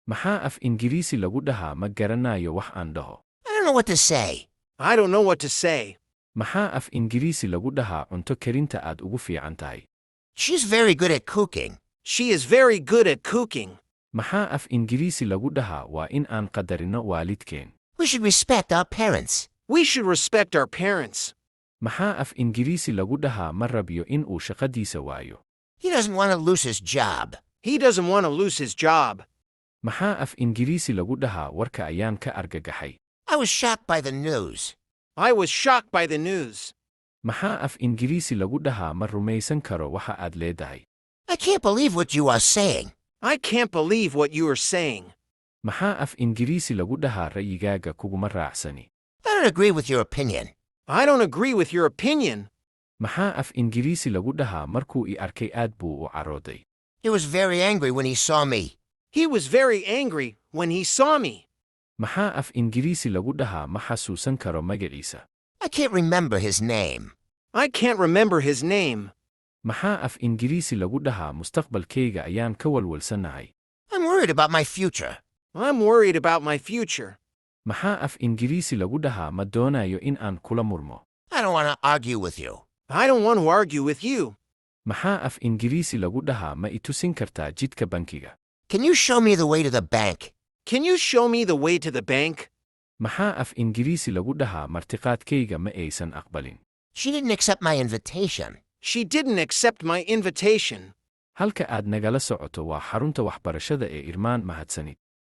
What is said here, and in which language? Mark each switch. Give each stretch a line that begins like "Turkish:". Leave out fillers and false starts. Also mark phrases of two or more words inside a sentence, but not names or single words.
Somali: Maxaa af Ingiriisi lagu dhahaa ma garanayo wax aan dhaho.
English: I don't know what to say. I don't know what to say.
Somali: Maxaa af Ingiriisi lagu dhahaa cunto karinta aad ugu fiican tahay.
English: She's very good at cooking. She is very good at cooking.
Somali: Maxaa af Ingiriisi lagu dhahaa waa in aan qadarino waalidkeen.
English: We should respect our parents. We should respect our parents.
Somali: Maxaa af Ingiriisi lagu dhahaa ma rabiyo in uu shaqadiisa waayo.
English: He doesn't want to lose his job. He doesn't want to lose his job.
Somali: Maxaa af Ingiriisi lagu dhahaa warka ayaan ka argagaxay.
English: I was shocked by the news. I was shocked by the news.
Somali: Maxaa af Ingiriisi lagu dhahaa ma rumaysan karo waxa aad leedahay.
English: I can't believe what you are saying. I can't believe what you are saying.
Somali: Maxaa af Ingiriisi lagu dhahaa ra'yigaaga kuguma raacsani.
English: I don't agree with your opinion. I don't agree with your opinion.
Somali: Maxaa af Ingiriisi lagu dhahaa markuu i arkay aad buu u carooday.
English: He was very angry when he saw me. He was very angry when he saw me.
Somali: Maxaa af Ingiriisi lagu dhahaa ma xasuusan karo magaciisa.
English: I can't remember his name. I can't remember his name.
Somali: Maxaa af Ingiriisi lagu dhahaa mustaqbalkayga ayaan ka walwalsanahay.
English: I'm worried about my future. I'm worried about my future.
Somali: Maxaa af Ingiriisi lagu dhahaa ma doonayo in aan kula murmo.
English: I don't want to argue with you. I don't want to argue with you.
Somali: Maxaa af Ingiriisi lagu dhahaa ma i tusin kartaa jidka bankiga.
English: Can you show me the way to the bank? Can you show me the way to the bank?
Somali: Maxaa af Ingiriisi lagu dhahaa martiqaadkayga ma aysan aqbalin.
English: She didn't accept my invitation. She didn't accept my invitation.
Somali: Halka aad nagala socoto waa xarunta waxbarashada ee Irmaan mahadsanid.